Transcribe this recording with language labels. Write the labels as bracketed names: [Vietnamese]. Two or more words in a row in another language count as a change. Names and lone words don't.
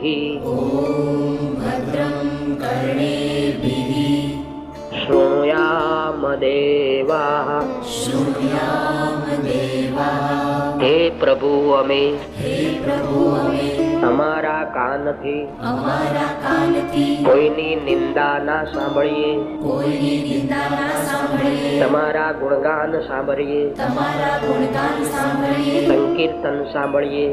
[Sanskrit] भद्रं कर्णेभिः शृणुयाम देवाः शृणुयाम देवाः [Gujarati] હે પ્રભુ અમે હે પ્રભુ અમે અમારા કાનથી અમારા કાનથી કોઈની નિંદા ના સાંભળીએ, કોઈની નિંદા ના સાંભળીએ, તમારા ગુણગાન સાંભળીએ, તમારા ગુણગાન સાંભળીએ, સંકીર્તન સાંભળીએ,